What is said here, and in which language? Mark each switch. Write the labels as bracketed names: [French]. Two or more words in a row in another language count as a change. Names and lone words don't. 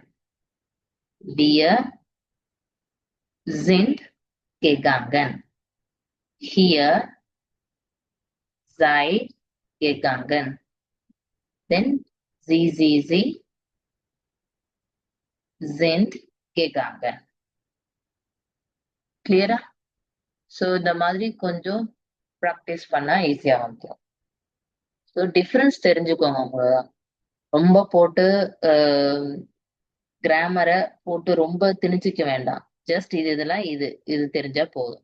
[German] Wir sind gegangen. Hier seid gegangen. Then sie sind gegangen. Clear? [Tamil] So இந்த மாதிரி கொஞ்சம் ப்ராக்டிஸ் பண்ணா ஈஸியா வந்துடும். ஸோ டிஃபரன்ஸ் தெரிஞ்சுக்கோங்க. அவ்வளவுதான். ரொம்ப போட்டு கிராமரை போட்டு ரொம்ப திணிச்சிக்க வேண்டாம். ஜஸ்ட் இதெல்லாம் இது தெரிஞ்சா போதும்.